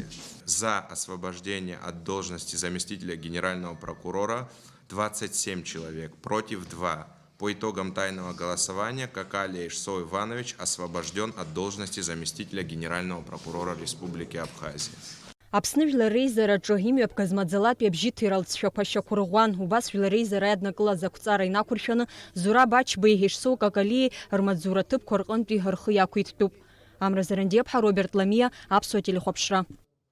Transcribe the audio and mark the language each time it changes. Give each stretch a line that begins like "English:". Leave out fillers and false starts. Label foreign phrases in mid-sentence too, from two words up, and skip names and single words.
Russian: За освобождение от должности заместителя генерального прокурора 27 человек, против 2. По итогам тайного голосования Какалия Шсоу Иванович освобожден от должности заместителя генерального прокурора Республики Абхазия.
Abkhazian: Аԥсны жәлар реизараҿы имҩаԥгаз маӡалатәи абжьы ҭиралҵшәақәа шьақәырӷәӷәан, убас жәлар реизара иаднакылаз ақәҵара инақәыршәаны Зура Бачбеи Ешсоу Какалиеи рмаҵзура ҭыԥқәа рҟынтәи рхы иақәиҭтәуп. Амра Зарандиаԥҳа, Роберт Ламиа, Аԥсуа телехәаԥшра.